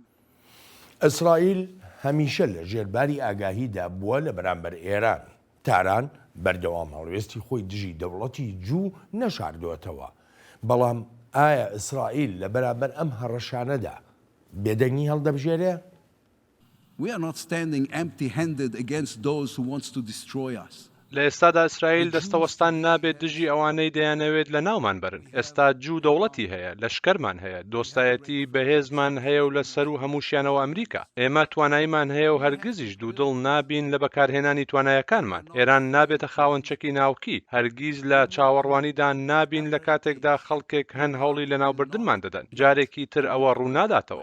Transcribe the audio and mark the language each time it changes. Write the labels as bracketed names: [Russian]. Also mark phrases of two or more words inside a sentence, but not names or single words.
[Central Kurdish] ئیسرائیل هەمیشە لە ژێرباری ئاگاهیدا بووە لە بەرامبەر ئێران تاران بەردەوام هەڵوێستی خۆی دژی دەوڵەتی جوو نەشاردوێتەوە بەڵام ئایا ئیسرائیل لە بەرامبەر ئەم هەڕەشانەدا بێدەنگی هەڵدەبژێرێ؟ [English] We are not standing empty-handed against those who wants to destroy us. [Central Kurdish] لە ئێستادا ئیسرائیل دەستەوەستان نابێت دژی ئەوانەی دەیانەوێت لە ناومان برن ئێستا جوو دەوڵەتی هەیە لەشکەرمان هەیە دۆستایەتی بەهێزمان هەیە و لە سەر و هەمووشیانەوە ئەمریکا ئێمە تواناییمان هەیە و هەرگیزیش دوودڵ نابین لە بەکارهێنانی توانایەکانمان ئێران نابێتە خاوەنچەکی ناوکی هەرگیز لە چاوەڕوانیدا نابین لە کاتێکدا خەڵکێک هەن هەوڵی لە ناوبردنمان دەدەن جارێکی تر ئەوە ڕوو ناداتەوە.